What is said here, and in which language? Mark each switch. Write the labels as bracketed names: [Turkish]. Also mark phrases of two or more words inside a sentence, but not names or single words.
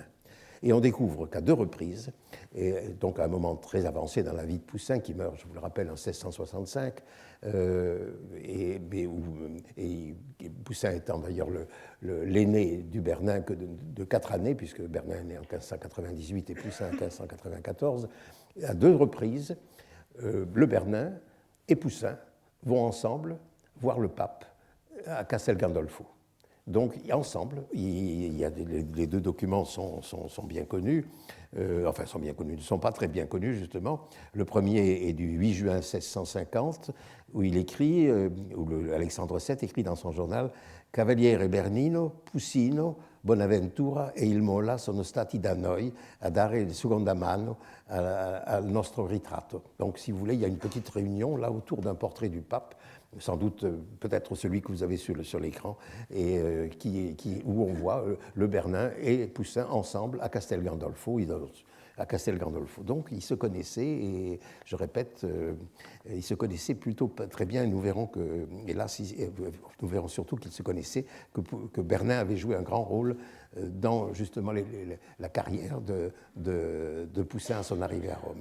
[French] Et on découvre qu'à 2 reprises, et donc à un moment très avancé dans la vie de Poussin, qui meurt, je vous le rappelle, en 1665, et Poussin étant d'ailleurs l'aîné du Bernin que de 4 années, puisque Bernin est né en 1598 et Poussin en 1594, à 2 reprises, le Bernin et Poussin vont ensemble voir le pape à Castel Gandolfo. Donc, ensemble, les 2 documents sont bien connus, sont bien connus, ne sont pas très bien connus, justement. Le premier est du 8 juin 1650, où il écrit, Alexandre VII écrit dans son journal « [Italian] Cavaliere Bernino, Pusino, Bonaventura e il Mola sono stati da noi a dare seconda mano al nostro ritratto ». [French] Donc, si vous voulez, il y a une petite réunion là autour d'un portrait du pape, sans doute peut-être celui que vous avez sur l'écran, et où on voit le Bernin et Poussin ensemble à Castel Gandolfo. Donc ils se connaissaient, et je répète, ils se connaissaient plutôt très bien, et nous verrons nous verrons surtout qu'ils se connaissaient, que Bernin avait joué un grand rôle dans justement la carrière de Poussin à son arrivée à Rome.